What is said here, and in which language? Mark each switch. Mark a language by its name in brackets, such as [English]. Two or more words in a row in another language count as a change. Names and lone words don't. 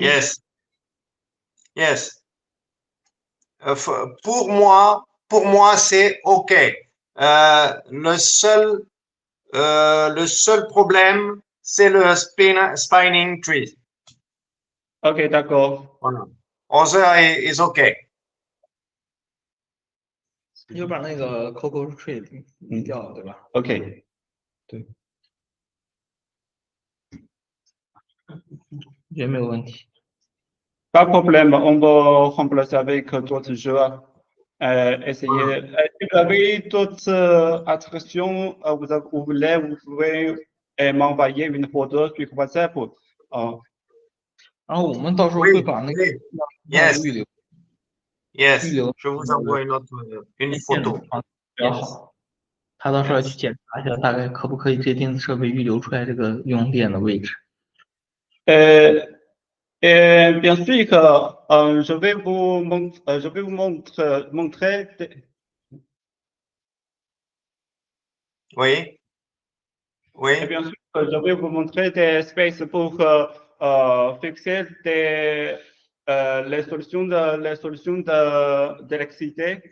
[English] Yes. Yes. [French] Pour moi, c'est OK. Le seul problème, c'est le [English] spinning tree. [French] OK, d'accord. Voilà. [English] 11h is OK. [Chinese] 就把那个 Coco Tree 移掉，对吧 OK. 也没有问题。 [French] Pas de problème, on va remplacer avec d'autres jeux. Essayer. Si vous avez d'autres attractions, vous voulez, vous pouvez m'envoyer une photo sur WhatsApp. [Chinese] 然后我们到时候 [French] Oui, [Chinese] 会把那个 [French] oui. Yes. [Chinese] 预留 [English] Yes. [Chinese] 预留 [French] Je vous envoie une photo. [Chinese] 比较好。他到时候要去检查一下，大概可不可以这电子设备预留出来这个用电的位置。 [French] Bien sûr que je vais vous montrer. Oui. Oui. Bien sûr que je vais vous montrer des spaces pour fixer les solutions d'électricité.